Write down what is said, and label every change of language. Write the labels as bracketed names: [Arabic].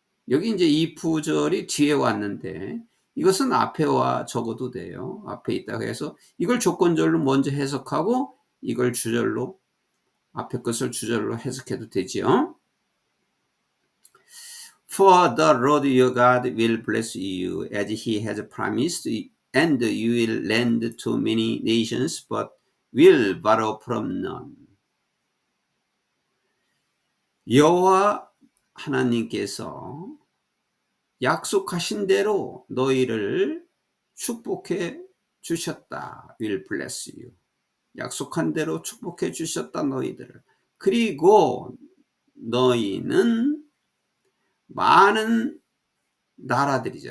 [Korean] 여기 이제 이 구절이 뒤에 왔는데 이것은 앞에와 적어도 돼요. 앞에 있다고 해서 이걸 조건절로 먼저 해석하고 이걸 주절로, 앞에 것을 주절로 해석해도 되지요. [English] For the Lord your God will bless you as he has promised, and you will lend to many nations, but will borrow from none. [Korean] 여호와 하나님께서 약속하신 대로 너희를 축복해 주셨다. [English] will bless you. [Korean] 약속한 대로 축복해 주셨다, 너희들을. 그리고 너희는 많은 나라들이죠.